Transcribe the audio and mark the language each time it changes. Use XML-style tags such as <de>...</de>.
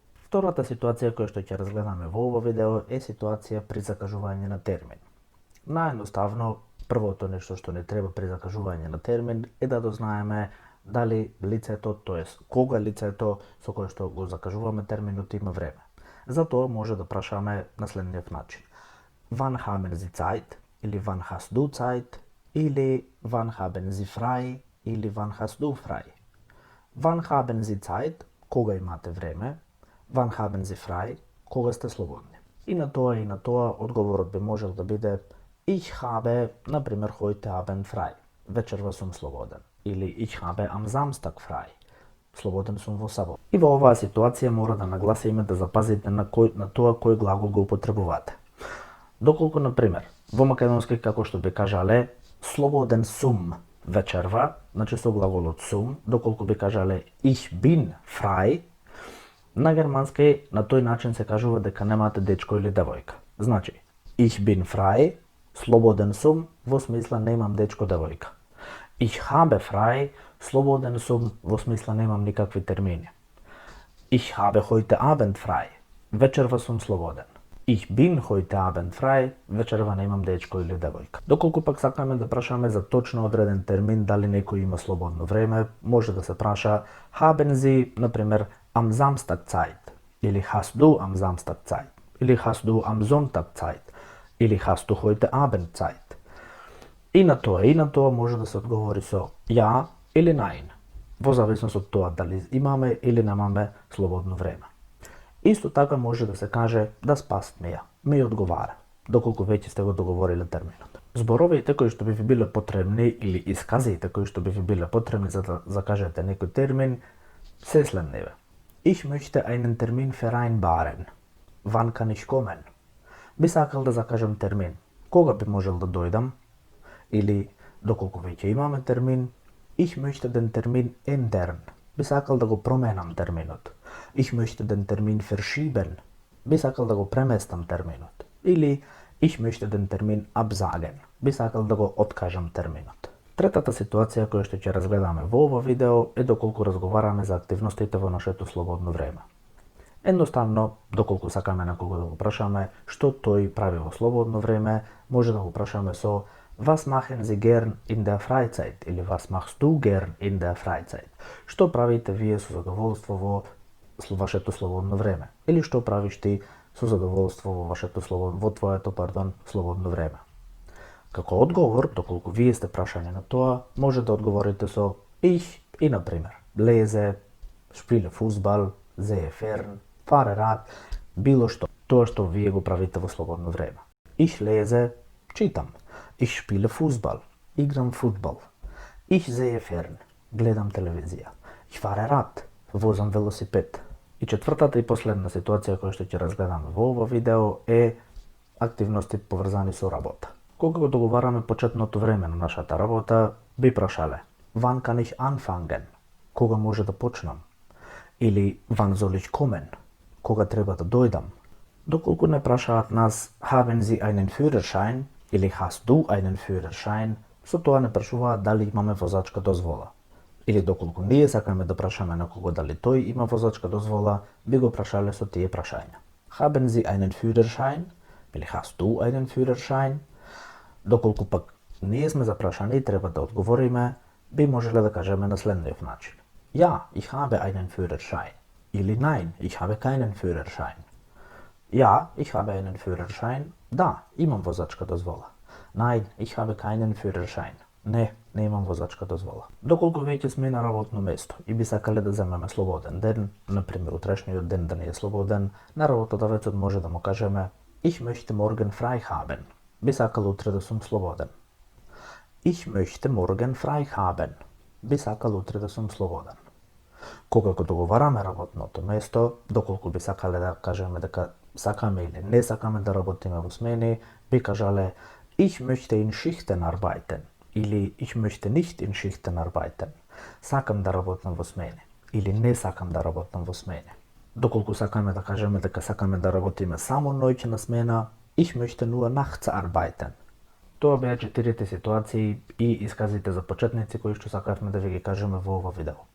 <mk>Втората ситуација која што ќе разгледаме во ова видео е ситуација при закажување на термин. Наједноставно, првото нешто што не треба при закажување на термин е да дознаеме дали лицето, тоест кога лицето со кое што го закажуваме терминот има време. Затоа може да прашаме на следниот начин.</mk> <de>Wann haben Sie Zeit? Или wann hast du Zeit? Или wann haben Sie frei? Или wann hast du frei? Wann haben Sie Zeit?</de> <mk>Кога имате време?</mk> <de>Wann haben Sie frei?</de> <mk>Кога сте слободни? И на тоа одговорот би можел да биде</mk> <de>Ich habe,</de> <mk>например,</mk> <de>heute Abend frei.</de> <mk>Вечерва сум слободен.</mk> <de>Или Ich habe am Samstag frei.</de> <mk>Слободен сум во сабот. И во оваа ситуација мора да нагласиме да запазите на тоа кој глагол го употребувате. Доколку, например, во македонски како што би кажале слободен сум вечерва, значи со глаголот сум, доколку би кажале</mk> <de>Ich bin frei,</de> <mk>на германски на тој начин се кажува дека немате дечко или девојка. Значи,</mk> <de>Ich bin frei,</de> <mk>слободен сум, во смисла немам дечко девојка.</mk> <de>Ich habe frei,</de> <mk>слободен сум, во смисла немам никакви термини.</mk> <de>Ich habe heute Abend frei,</de> <mk>вечерва сум слободен.</mk> <de>Ich bin heute Abend frei,</de> <mk>вечерва немам дечко или девојка. Доколку пак сакаме да прашаме за точно одреден термин дали некој има слободно време, може да се праша</mk> <de>Haben Sie,</de> <mk>например,</mk> <de>am Samstag Zeit? Или Hast du am Samstag Zeit? Или Hast du am Sonntag Zeit? Или Hast du heute Abend Zeit?</de> <mk>И на тоа може да се одговори со ја или nein, во зависност од тоа дали имаме или немаме слободно време. Исто така може да се каже</mk> <de>das passt mir,</de> <mk>ми одговара, доколку веќе сте го договориле терминот. Зборовите кои што би ви биле потребни или исказите кои што би ви биле потребни за да закажете некој термин се следниве.</mk> <de>Ich möchte einen Termin vereinbaren. Wann kann ich kommen?</de> <mk>Би сакал да закажем термин. Кога би можел да дојдам? Или доколку веќе имаме термин,</mk> <de>Ich möchte den Termin ändern.</de> <mk>Би сакал да го променам терминот.</mk> <de>Ich möchte den Termin verschieben.</de> <mk>Би сакал да го преместам терминот.</mk> <de>Или Ich möchte den Termin absagen.</de> <mk>Би сакал да го откажам терминот. Третата ситуација која што ќе разгледаме во ова видео е доколку разговараме за активностите во нашето слободно време. Едноставно, доколку сакаме некого да го прашаме што тој прави во слободно време, може да го прашаме со</mk> <de>Was machen Sie gern in der Freizeit? Или Was machst du gern in der Freizeit?</de> <mk>Што правите вие со задоволство во вашето слободно време? Или што правиш ти со задоволство во твоето слободно време? Како одговор, доколку вие сте прашање на тоа, може да одговорите со Ich и, например,</mk> <de>lese, spiele Fußball, sehe fern, fahre Rad,</de> <mk>било што. Тоа што вие го правите во слободно време.</mk> <de>Ich lese,</de> <mk>читам.</mk> <de>Ich spiele Fußball,</de> <mk>играм фудбал.</mk> <de>Ich sehe fern,</de> <mk>гледам телевизија.</mk> <de>Ich fahre Rad,</de> <mk>возам велосипед. И четвртата и последна ситуација која што ќе разгледаме во ова видео е активности поврзани со работа. Кога го договараме почетното време на нашата работа, би прашале:</mk> <de>Wann kann ich anfangen?</de> <mk>Кога може да почнам?</mk> <de>Или wann soll ich kommen?</de> <mk>Кога треба да дојдам? Доколку не прашаат нас</mk> <de>Haben Sie einen Führerschein? Или Hast du einen Führerschein?</de> <mk>Со тоа не прашуваат дали имаме возачка дозвола. Или доколку ние сакаме да прашаме некого дали тој има возачка дозвола, би го прашале со тие прашања.</mk> <de>Haben Sie einen Führerschein? Или Hast du einen Führerschein?</de> <mk>Доколку пак ние сме запрашани и треба да одговориме, би можеле да кажеме на следниот начин.</mk> <de>Ja, ich habe einen Führerschein. Или nein, ich habe keinen Führerschein. Ja, ich habe einen Führerschein.</de> <mk>Да, имам возачка дозвола.</mk> <de>Nein, ich habe keinen Führerschein.</de> <mk>Не имам возачка дозвола. Доколку веќе сме на работно место и би сакале да земеме слободен ден, например утрешниот ден да не е слободен, на работодавецот може да му кажеме</mk> <de>Ich möchte morgen frei haben.</de> <mk>Би сакал утре да сум слободен.</mk> <de>Ich möchte morgen frei haben.</de> <mk>Би сакал утре да сум слободен. Кога го договараме работното место, доколку би сакале да кажеме дека сакаме или не сакаме да работиме во смени, би кажале</mk> <de>Ich möchte in Schichten arbeiten. Или ich möchte nicht in Schichten arbeiten.</de> <mk>Сакам да работам во смени. Или не сакам да работам во смени. Доколку сакаме да кажеме дека сакаме да работиме само ноќна смена,</mk> <de>ich möchte nur nachts arbeiten.</de> <mk>Тоа беа 4 ситуации и исказите за почетници кои што сакавме да ви ги кажеме во ова видео.</mk>